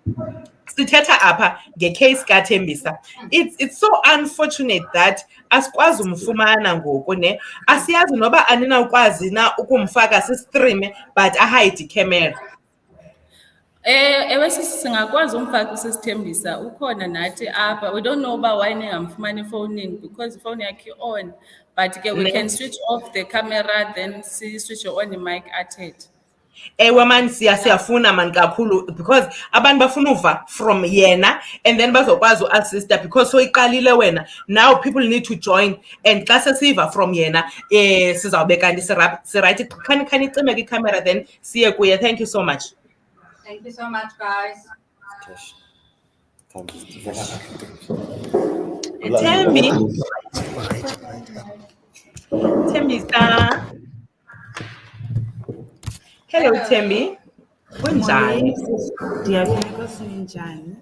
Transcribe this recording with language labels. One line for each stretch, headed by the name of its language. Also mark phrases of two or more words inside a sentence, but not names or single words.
Xhosa: Spocky, sithetha apha ngecase kaThembisa.
English: It's so unfortunate that
Xhosa: asikwazi umfumana ngoku ne asiyazi noba aninawukwazi na ukumfaka sistreame but ahide camera. Ewe singakwazi umfaka usisithembisa ukhona nathi apha.
English: We don't know uba why
Xhosa: ningamfumani efowunini
English: because
Xhosa: ifowuni yakhe
English: on. But ke we
Xhosa: Ne.
English: can switch off the camera then switch on the mic athethe.
Xhosa: Ewe man siyafuna man kakhulu because abantu bafuna uva from yena
English: and then
Xhosa: bazokwazi uassista because soyiqalile wena.
English: Now people need to join and
Xhosa: xa sesiva from yena sizawube kanti sirayithi khanicime ke camera then siye kuye.
English: Thank you so much. Thank you so much, guys. Thembi. Thembisa.
Xhosa: Hello Thembi. Kunjani? Ndiyaphila sinjani?